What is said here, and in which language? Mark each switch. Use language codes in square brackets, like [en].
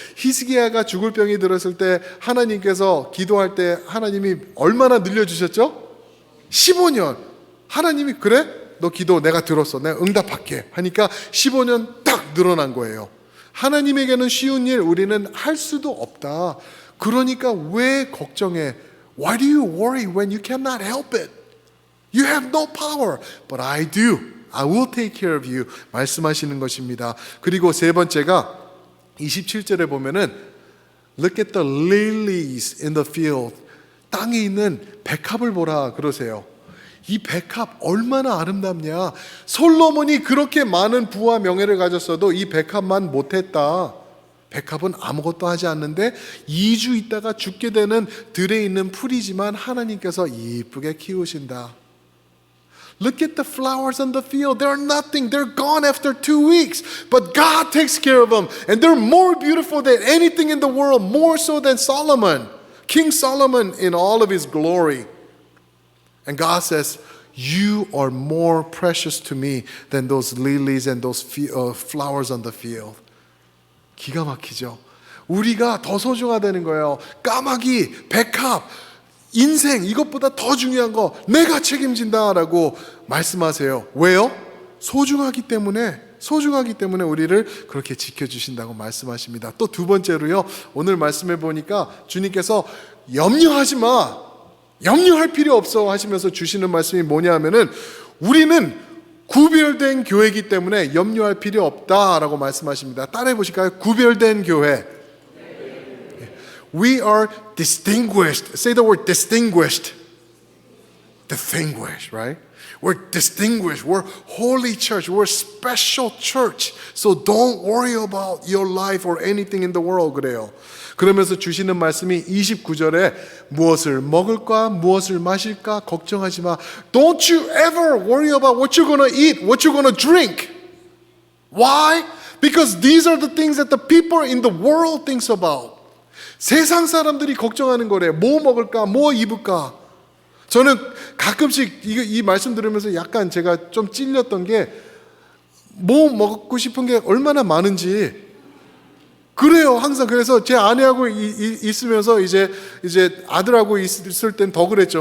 [ko] 히스기야가 죽을 병이 들었을 때 하나님께서 기도할 때 하나님이 얼마나 늘려주셨죠? 15년. 하나님이 그래? 너 기도 내가 들었어. 내가 응답할게 하니까 15년 딱 늘어난 거예요. 하나님에게는 쉬운 일 우리는 할 수도 없다. 그러니까 왜 걱정해? [en] Why do you worry when you cannot help it? You have no power, but I do. I will take care of you. [ko] 말씀하시는 것입니다. 그리고 세 번째가 27절에 보면은 [en] Look at the lilies in the field. [ko] 땅에 있는 백합을 보라 그러세요. 이 백합 얼마나 아름답냐. 솔로몬이 그렇게 많은 부와 명예를 가졌어도 이 백합만 못했다. 백합은 아무것도 하지 않는데 2주 있다가 죽게 되는 들에 있는 풀이지만 하나님께서 이쁘게 키우신다. [en] Look at the flowers on the field. They're nothing. They're gone after 2 weeks. But God takes care of them. And they're more beautiful than anything in the world. More so than Solomon. King Solomon in all of his glory. And God says, you are more precious to me than those lilies and those flowers on the field. [ko] 기가 막히죠. 우리가 더 소중하다는 거예요. 까마귀, 백합, 인생 이것보다 더 중요한 거 내가 책임진다라고 말씀하세요. 왜요? 소중하기 때문에 우리를 그렇게 지켜주신다고 말씀하십니다. 또 두 번째로요. 오늘 말씀해 보니까 주님께서 염려하지 마. 염려할 필요 없어 하시면서 주시는 말씀이 뭐냐 하면은 우리는 구별된 교회이기 때문에 염려할 필요 없다라고 말씀하십니다. 따라해 보실까요? 구별된 교회. [en] We are distinguished. Say the word distinguished. Distinguished, right? We're distinguished. We're holy church. We're special church. So don't worry about your life or anything in the world. [ko] 그래요. 그러면서 주시는 말씀이 29절에 무엇을 먹을까, 무엇을 마실까 걱정하지 마. [en] Don't you ever worry about what you're going to eat, what you're going to drink. Why? Because these are the things that the people in the world thinks about. [ko] 세상 사람들이 걱정하는 거래요. 뭐 먹을까? 뭐 입을까? 저는 가끔씩 이 말씀 들으면서 약간 제가 좀 찔렸던 게 뭐 먹고 싶은 게 얼마나 많은지 그래요. 항상 그래서 제 아내하고 있으면서 이제 아들하고 있을 땐 더 그랬죠.